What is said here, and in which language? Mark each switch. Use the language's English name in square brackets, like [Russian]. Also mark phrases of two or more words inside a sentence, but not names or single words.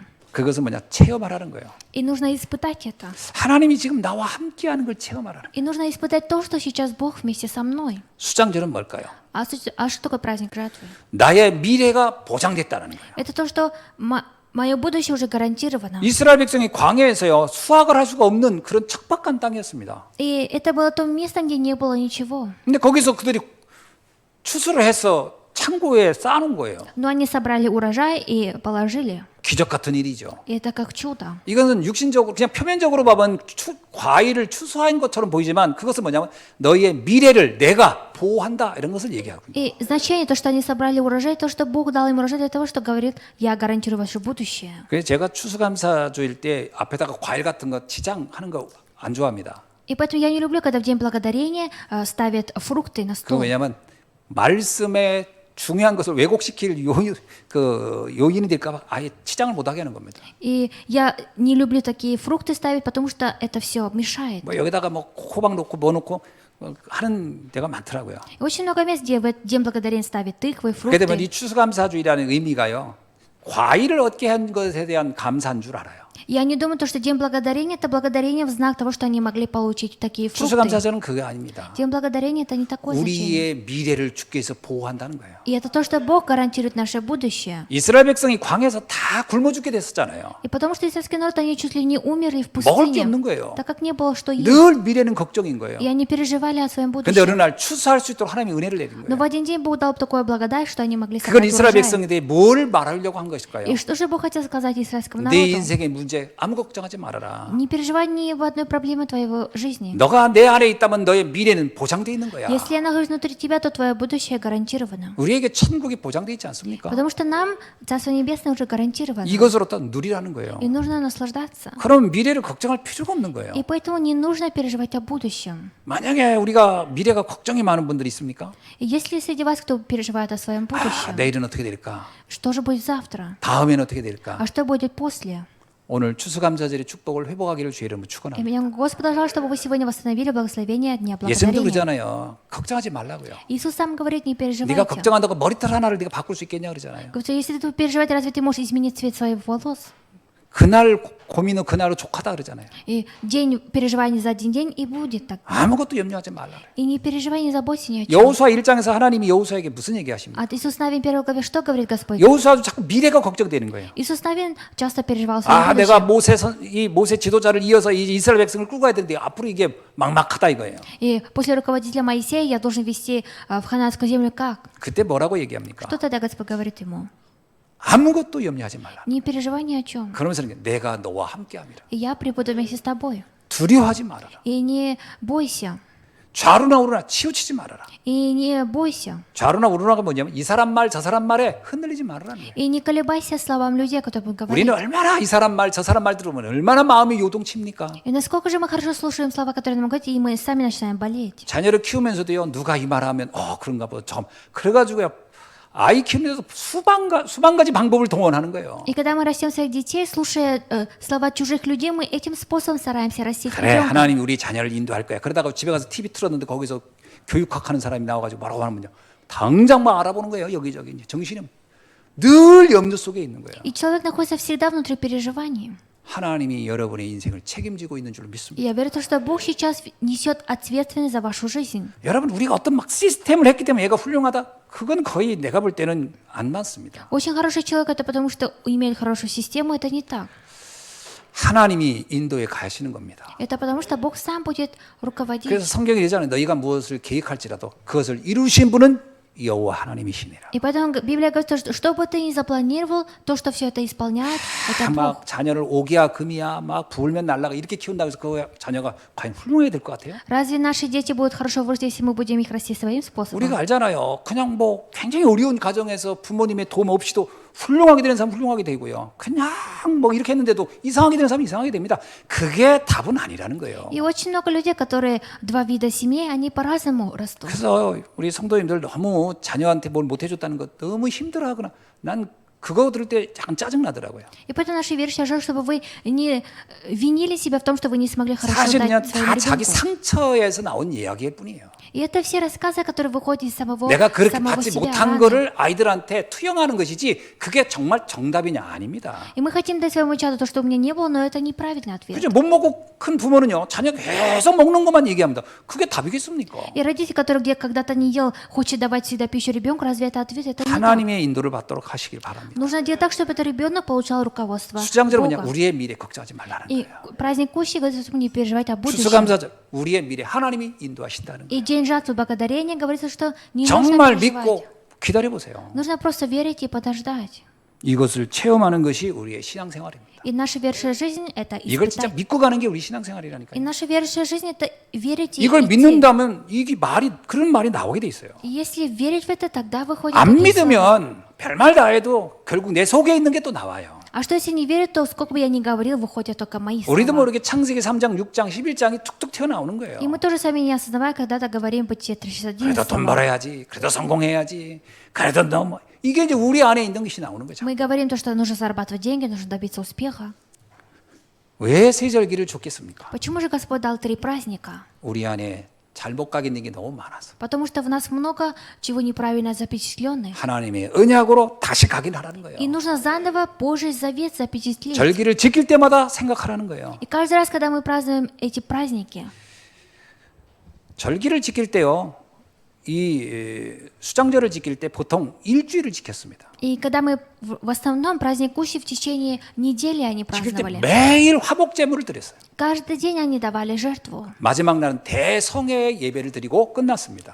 [Korean] 그것은 뭐냐? 체험하라는 거예요. [Russian] И нужно испытать это. [Korean] 하나님이 지금 나와 함께하는 걸 체험하라는 거예요. [Russian] И нужно испытать то, что сейчас Бог вместе со мной. [Korean] 수장절은 뭘까요? [Russian] А что такое праздник жатвы? [Korean] 나의 미래가 보장됐다는 거예요. [Russian] Это то, что мое будущее уже гарантировано. [Korean] 이스라엘 백성이 광야에서요 수확을 할 수가 없는 그런 척박한 땅이었습니다. [Russian] И это было то место, где не было ничего. [Korean] 근데 거기서 그들이 추수를 해서 창고에 쌓아놓은 거예요. [Russian] Но они собрали урожай и положили. [Korean] 기적 같은 일이죠. [Russian] И это как чудо. [Korean] 이것은 육신적으로 그냥 표면적으로 보면 과일을 추수한 것처럼 보이지만 그것은 뭐냐면 너희의 미래를 내가 보호한다 이런 것을 얘기하고 있습니다. [Russian] И значение, то, что они собрали урожай, то, что Бог дал им урожай для того, что говорит, я гарантирую ваше будущее. [Korean] 그래서 제가 추수감사주일 때 앞에다가 과일 같은 거 치장하는 거 안 좋아합니다. [Russian] И поэтому я не люблю, когда в День Благодарения ставят фрукты на [Korean] 그 [Russian] стол. [Korean] 왜냐하면 말씀의 중요한 것을 왜곡시킬 요인이 될까봐 아예 치장을 못하게 하는 겁니다. [Russian] И я не люблю такие фрукты ставить, потому что это все мешает. [Korean] 뭐 여기다가 뭐 호박 넣고 뭐 넣고 하는 데가 많더라고요. [Russian] И очень много мест, где в День Благодарения ставят тыквы, [Korean] 그렇게 되면 이 [Russian] фрукты. [Korean] 추수감사주의라는 의미가요. 과일을 얻게 한 것에 대한 감사인 줄 알아요. [Russian] Я не думаю, что День Благодарения — это благодарение в знак того, что они могли получить такие фрукты. [Korean] 추수감사절은 그게 아닙니다. [Russian] День Благодарения — это не такое значение. [Korean] 우리의 미래를 주께서 보호한다는 거예요. [Russian] И это то, что Бог гарантирует наше будущее. [Korean] 이스라엘 백성이 광야에서 다 굶어 죽게 됐었잖아요. [Russian] И потому что израильский народ, они чуть ли не умерли в [Korean] 먹을 게 [Russian] пустыне, [Korean] 없는 거예요. [Russian] так как не было что есть. [Korean] 늘 미래는 걱정인 거예요. [Russian] И они переживали о своем [Korean] 근데 어느 [Russian] будущем. [Korean] 날 추수할 수 있도록 하나님이 은혜를 내린 [Russian] Но [Korean] 거예요. [Russian] в один день Бог дал такое благодать, что они могли [Korean] 그건 [Russian] собрать [Korean] 이스라엘 [Russian] урожай. [Korean] 백성에 대해 뭘 말하려고 한 것일까요? [Russian] И что же Бог хотел сказать израильскому [Korean] 내 [Russian] народу? [Korean] 인생에 문제 아무 걱정하지 말아라. [Russian] Не переживай ни в одной проблеме твоего жизни. [Korean] 너가 내 안에 있다면 너의 미래는 보장돼 있는 거야. [Russian] Если я нахожусь внутри тебя, то твое будущее гарантировано. [Korean] 우리에게 천국이 보장돼 있지 않습니까? [Russian] Потому что нам Царство Небесное уже гарантировано. [Korean] 이것으로 또 누리라는 거예요. [Russian] И нужно наслаждаться. [Korean] 그럼 미래를 걱정할 필요가 없는 거예요. [Russian] И поэтому не нужно переживать о будущем. [Korean] 만약에 우리가 미래가 걱정이 많은 분들이 있습니까? [Russian] И есть ли среди вас, кто переживает о своем будущем? [Korean] 내일은 어떻게 될까? [Russian] Что же будет завтра? [Korean] 다음에는 어떻게 될까? [Russian] А что будет после? [Korean] 오늘 추수감사절의 축복을 회복하기를 주의 이름으로 [Russian] И [Korean] 축원합니다. [Russian] меня Господь пожелал, чтобы вы сегодня восстановили благословение Дня [Korean] 예수님도 [Russian] Благодарения. [Korean] 그러잖아요. 걱정하지 말라고요. [Russian] Иисус сам говорит, не [Korean] 네가 [Russian] переживайте. [Korean] 걱정한다고 머리털 하나를 네가 바꿀 수 있겠냐 그러잖아요. [Russian] Говорит, если ты переживаешь, разве ты можешь изменить цвет своих волос? [Korean] 그날 고민은 그날로 족하다 그러잖아요. [Russian] И день переживаний за один день и будет так. [Korean] 아무것도 염려하지 말라. [Russian] И не переживай, не заботься ни о чем. [Korean] 여호수아 1장에서 하나님이 여호수아에게 무슨 얘기하십니까? [Russian] От Иисус Навин 1 главе что говорит Господь? [Korean] 여호수아도 자꾸 미래가 걱정되는 거예요. [Russian] Иисус Навин часто переживал свое [Korean] 아, 내가 [Russian] будущее. [Korean] 이 모세 지도자를 이어서 이 이스라엘 백성을 끌고 가야 되는데 앞으로 이게 막막하다 이거예요. [Russian] И после руководителя Моисея я должен вести в хананскую землю как? [Korean] 그때 뭐라고 얘기합니까? [Russian] Что тогда Господь говорит ему? [Korean] 아무것도 염려하지 말라. [Russian] Не переживай ни о чем. [Korean] 그러면서 내가 너와 함께함이라. [Russian] И я пребуду вместе с тобой. [Korean] 두려워하지 말아라. [Russian] И не бойся. [Korean] 좌루나 우루나 치우치지 말아라. [Russian] И не бойся. [Korean] 좌루나 우루나가 뭐냐면 이 사람 말 저 사람 말에 흔들리지 말아라는 거예요. [Russian] И не колебайся словам людей, которые будут говорить. [Korean] 우리는 얼마나 이 사람 말 저 사람 말 들으면 얼마나 마음이 요동칩니까? [Russian] И насколько же мы хорошо слушаем слова, которые нам говорят, и мы сами начинаем болеть. [Korean] 자녀를 키우면서도요 누가 이 말하면 그런가 보다 좀 그래가지고요 아이 키우면서 수만 가지 방법을 동원하는 거예요. [Russian] И когда мы растим своих детей, слушая слова чужих людей, мы этим способом стараемся растить [Korean] 그래 [Russian] ребенка. [Korean] 하나님이 우리 자녀를 인도할 거야. 그러다가 집에 가서 TV 틀었는데 거기서 교육학 하는 사람이 나와가지고 뭐라고 하면요 당장 막 알아보는 거예요. 여기저기 이제 정신이 늘 염려 속에 있는 거예요. [Russian] И человек находится всегда внутри переживаний. [Korean] 하나님이 여러분의 인생을 책임지고 있는 줄 믿습니다. [Russian] И я верю в то, что Бог сейчас несет ответственность за вашу жизнь. [Korean] 여러분 우리가 어떤 막 시스템을 했기 때문에 얘가 훌륭하다? 그건 거의 내가 볼 때는 안 맞습니다. [Russian] Очень хороший человек это потому, что имеет хорошую систему, это не так. [Korean] 하나님이 인도에 가시는 겁니다. [Russian] Это потому, что Бог сам будет руководить. [Korean] 그래서 성경이 이러잖아요. 너희가 무엇을 계획할지라도 그것을 이루신 분은 여호와 하나님이시니라. [Russian] И поэтому Библия говорит, что бы ты ни запланировал, то, что все это исполняет, это Бог. [Korean] 막 자녀를 오기야 금이야 막 부으면 날라가 이렇게 키운다고 해서 그 자녀가 과연 훌륭해야 될 것 같아요? [Russian] Разве наши дети будут хорошо вырасти, если мы будем их расти своим способом? [Korean] 우리가 알잖아요. 그냥 뭐 굉장히 어려운 가정에서 부모님의 도움 없이도 훌륭하게 되는 사람 훌륭하게 되고요. 그냥 뭐 이렇게 했는데도 이상하게 되는 사람이 이상하게 됩니다. 그게 답은 아니라는 거예요. [Russian] И очень много людей, которые два вида семей, они по-разному растут. [Korean] 그래서 우리 성도님들 너무 자녀한테 뭘 못해줬다는 거 너무 힘들어하거나 난 그거 들을 때 약간 짜증나더라고요. [Russian] И поэтому наши верующие желают, чтобы вы не винили себя в том, что вы не смогли хорошо [Korean] 사실 그냥 [Russian] дать [Korean] 다 [Russian] своему [Korean] 자기 [Russian] ребенку. [Korean] 상처에서 나온 이야기일 뿐이에요. [Russian] И это все рассказы, которые выходят из самого [Korean] 내가 그렇게 [Russian] самого [Korean] 받지 [Russian] себя. [Korean] 못한 [Russian] раны. [Korean] 거를 아이들한테 투영하는 것이지 그게 정말 정답이냐 아닙니다. [Russian] И мы хотим дать своему чаду то, что у меня не было, но это неправильный ответ. [Korean] 그죠? 못 먹고 큰 부모는요 자녀가 계속 먹는 것만 얘기합니다. 그게 답이겠습니까? [Russian] И родитель, который где когда-то не ел, хочет давать всегда пищу ребенку, разве это ответ? Это не так. [Korean] 하나님의 인도를 받도록 하시길 바랍니다. [Russian] Нужно делать так, чтобы этот ребенок получал руководство [Korean] 수장절은 뭐냐? [Russian] Бога. [Korean] 우리의 미래 걱정하지 말라는 [Russian] И [Korean] 거예요. [Russian] праздник Кущи говорит, что не переживать о будущем. [Korean] 추수감사절 우리의 미래 하나님이 인도하신다는 거예요. [Russian] И день жатвы благодарения говорится, что не нужно [Korean] 정말 [Russian] переживать. [Korean] 믿고 기다려 보세요. [Russian] Нужно просто верить и подождать. [Korean] 이것을 체험하는 것이 우리의 신앙생활입니다. [Russian] И наша верующая жизнь – это [Korean] 이걸 진짜 [Russian] испытать. [Korean] 믿고 가는 게 우리 [Russian] И [Korean] 신앙생활이라니까요. [Russian] наша верующая жизнь – это верить и [Korean] 이걸 [Russian] идти. [Korean] 믿는다면 이게 그런 말이 나오게 돼 있어요. [Russian] И если верить в это, тогда выходит [Korean] 안 [Russian] такие слова. [Korean] 믿으면 별말 다 해도 결국 내 속에 있는 게 또 나와요. [Russian] А что если не верить, то сколько бы я ни говорил, выходят только мои [Korean] 우리도 [Russian] слова. [Korean] 모르게 창세기 3장, 6장, 11장이 툭툭 튀어나오는 거예요. [Russian] И мы тоже сами не осознавая, когда-то говорим Бытие 361 [Korean] 그래도 돈 [Russian] слова. [Korean] 벌어야지. 그래도 성공해야지. 그래도 너무 이게 이제 우리 안에 있는 것이 나오는 거죠. [Russian] Мы говорим то, что нужно зарабатывать деньги, нужно добиться успеха. [Korean] 왜 세절기를 줬겠습니까? [Russian] Почему же Господь дал 3 праздника? [Korean] 우리 안에 잘못 가게 있는 게 너무 많아서 [Russian] Потому что в нас много чего неправильно запечатленных. [Korean] 하나님의 언약으로 다시 가긴 하라는 거예요. [Russian] И нужно заново Божий завет запечатлеть. [Korean] 절기를 지킬 때마다 생각하라는 거예요. [Russian] И каждый раз, когда мы празднуем эти праздники, [Korean] 절기를 지킬 때요. 수장절을 지킬 때 보통 일주일을 지켰습니다. [Russian] и когда мы в основном праздник Кущи в течение недели они [Korean] 지킬 때 [Russian] праздновали. [Korean] 매일 화목 제물을 드렸어요. [Russian] Каждый день они давали жертву. [Korean] 마지막 날은 대성회 예배를 드리고 끝났습니다.